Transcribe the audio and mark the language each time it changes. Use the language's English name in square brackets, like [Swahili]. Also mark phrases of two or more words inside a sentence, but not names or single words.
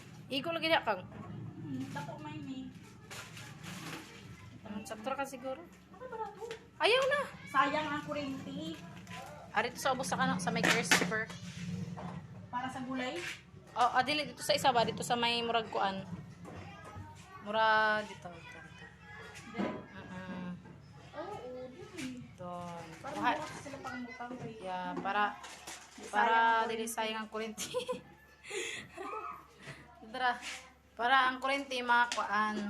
[Cebuano] Igo lagi na kang. Tapo may ni. Sakto ka siguro. Ano ba na to? Ayaw na. Sayang ang kuryente. Ari to sa ubos sa kanang sa may crisper. Para sa gulay. Oh, dili dito sa isa ba dito sa may murag kuan. Murag dito. Oo, dili. Doon. Para Kuha. mura sila pangmutang kay. Yeah, para dili sayang ang kuryente. Dara. Para ang kuryente makuan.